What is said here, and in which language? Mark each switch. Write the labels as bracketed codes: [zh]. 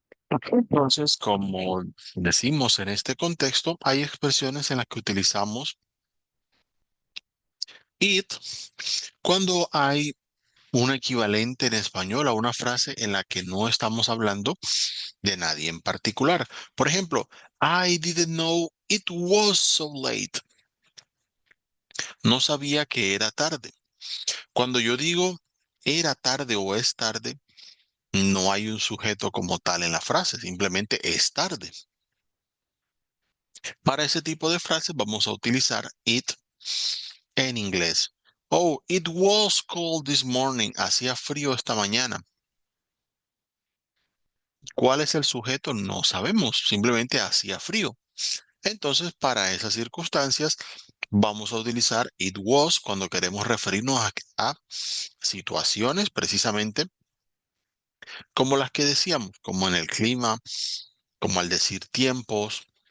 [es] Entonces, como decimos en este contexto, hay expresiones en las que utilizamos it cuando hay un equivalente en español a una frase en la que no estamos hablando de nadie en particular. Por ejemplo, [en] I didn't know it was so late. [es] No sabía que era tarde. Cuando yo digo era tarde o es tarde, no hay un sujeto como tal en la frase, simplemente es tarde. Para ese tipo de frases vamos a utilizar it en inglés. [en] Oh, it was cold this morning. [es] Hacía frío esta mañana. ¿Cuál es el sujeto? No sabemos, simplemente hacía frío. Entonces, para esas circunstancias, vamos a utilizar it was cuando queremos referirnos a situaciones precisamente como las que decíamos, como en el clima, como al decir tiempos,